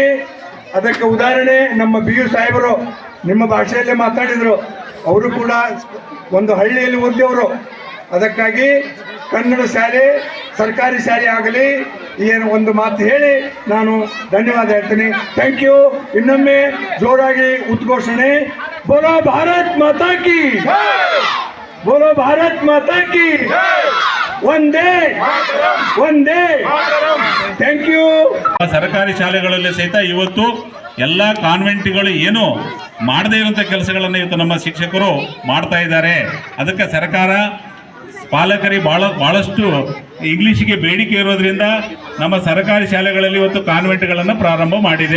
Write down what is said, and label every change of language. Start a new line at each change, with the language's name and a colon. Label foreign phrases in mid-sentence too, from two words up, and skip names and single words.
Kannada: ಅದಕ್ಕೆ ಉದಾಹರಣೆ ನಮ್ಮ BO ಸಾಹೇಬರು ನಿಮ್ಮ ಭಾಷೆಯಲ್ಲೇ ಮಾತಾಡಿದರು. ಅವರು ಕೂಡ ಒಂದು ಹಳ್ಳಿಯಲ್ಲಿ ಓದಿದವರು. ಅದಕ್ಕಾಗಿ ಕನ್ನಡ ಶಾಲೆ, ಸರ್ಕಾರಿ ಶಾಲೆ ಆಗಲಿ, ಏನು ಒಂದು ಮಾತು ಹೇಳಿ ನಾನು ಧನ್ಯವಾದ ಹೇಳ್ತೀನಿ.
English: thank you.
Kannada: ಇನ್ನೊಮ್ಮೆ ಜೋರಾಗಿ ಉದ್ಘೋಷಣೆ.
Hindi: बोलो भारत माता की, बोलो भारत माता की वंदे वंदे.
English: thank you.
Kannada: ಸರ್ಕಾರಿ ಶಾಲೆಗಳಲ್ಲಿ ಸಹಿತ ಇವತ್ತು ಎಲ್ಲ ಕಾನ್ವೆಂಟ್ಗಳು ಏನು ಮಾಡದೇ ಇರುವಂಥ ಕೆಲಸಗಳನ್ನು ಇವತ್ತು ನಮ್ಮ ಶಿಕ್ಷಕರು ಮಾಡ್ತಾ ಇದ್ದಾರೆ. ಅದಕ್ಕೆ ಸರ್ಕಾರ ಪಾಲಕರಿಗೆ ಭಾಳಷ್ಟು ಇಂಗ್ಲೀಷಿಗೆ ಬೇಡಿಕೆ ಇರೋದ್ರಿಂದ ನಮ್ಮ ಸರ್ಕಾರಿ ಶಾಲೆಗಳಲ್ಲಿ ಇವತ್ತು ಕಾನ್ವೆಂಟ್ಗಳನ್ನು ಪ್ರಾರಂಭ ಮಾಡಿದೆ.